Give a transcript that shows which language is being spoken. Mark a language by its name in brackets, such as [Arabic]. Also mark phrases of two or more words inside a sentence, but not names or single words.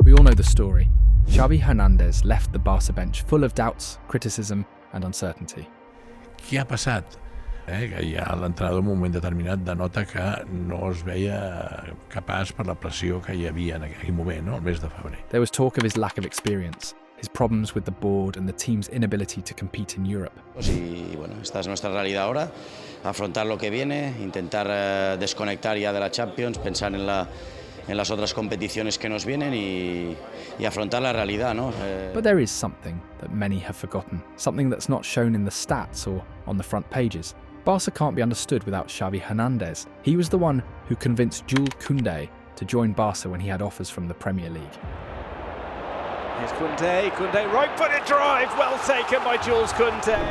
[English] We all know the story. Xavi Hernandez left the Barca bench full of doubts, criticism and uncertainty. [Catalan] Què ha passat? Que ja l'entrenador en un moment determinat denota que no es veia capaç per la pressió que hi havia en aquell moment, no? El mes de febrer. [English] There was talk of his lack of experience, his problems with the board and the team's inability to compete in Europe. [Spanish] Y bueno, esta es nuestra realidad ahora, afrontar lo que viene, intentar desconectar ya de la Champions, pensar en las otras competiciones que nos vienen y afrontar la realidad, ¿no? [English] But there is something that many have forgotten, something that's not shown in the stats or on the front pages. Barca can't be understood without Xavi Hernandez. He was the one who convinced Jules Koundé to join Barca when he had offers from the Premier League. Here's Koundé, right-footed drive, well taken by Jules Koundé.